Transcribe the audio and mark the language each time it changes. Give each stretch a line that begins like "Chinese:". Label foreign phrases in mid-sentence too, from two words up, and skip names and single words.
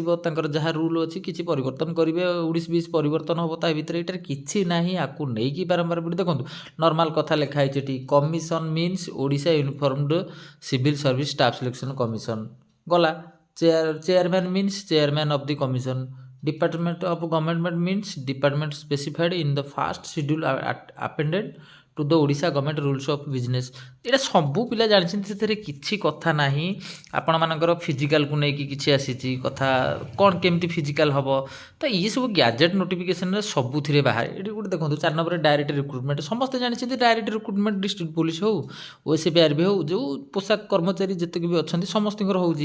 Odia: ତାଙ୍କର ଯାହା ରୁଲ୍ ଅଛି କିଛି ପରିବର୍ତ୍ତନ କରିବେ, 19-20 ପରିବର୍ତ୍ତନ ହେବ ତା ଭିତରେ। ଏଇଟାରେ କିଛି ନାହିଁ, ୟାକୁ ନେଇକି ବାରମ୍ବାର ଭିଡ଼ିଓ ଦେଖନ୍ତୁ। ନର୍ମାଲ୍ କଥା ଲେଖା ହେଇଛି ଏଠି,
English: commission means Odisha Uniformed Civil Service Staff Selection Commission. ଗଲା, chairman means chairman of the commission. Department of Government means department specified in the first schedule appended to the ଓଡ଼ିଶା ଗଭର୍ଣ୍ଣମେଣ୍ଟ ରୁଲ୍ସ ଅଫ୍ ବିଜନେସ୍।
Odia: ଏଇଟା ସବୁ ପିଲା ଜାଣିଛନ୍ତି, ସେଥିରେ କିଛି କଥା ନାହିଁ। ଆପଣମାନଙ୍କର ଫିଜିକାଲକୁ ନେଇକି କିଛି ଆସିଛି କଥା, କ'ଣ କେମିତି ଫିଜିକାଲ ହେବ, ତ ଇଏ ସବୁ
English: gazette notificationରେ
Odia: ସବୁଥିରେ ବାହାରେ। ଏଠି ଗୋଟେ ଦେଖନ୍ତୁ, 4 ନମ୍ବରରେ
English: direct recruitment.
Odia: ସମସ୍ତେ ଜାଣିଛନ୍ତି
English: direct recruitment district police
Odia: ହେଉ, OSPRB ହେଉ, ଯେଉଁ ପୋଷାକ କର୍ମଚାରୀ ଯେତିକି ବି ଅଛନ୍ତି ସମସ୍ତଙ୍କର ହେଉଛି।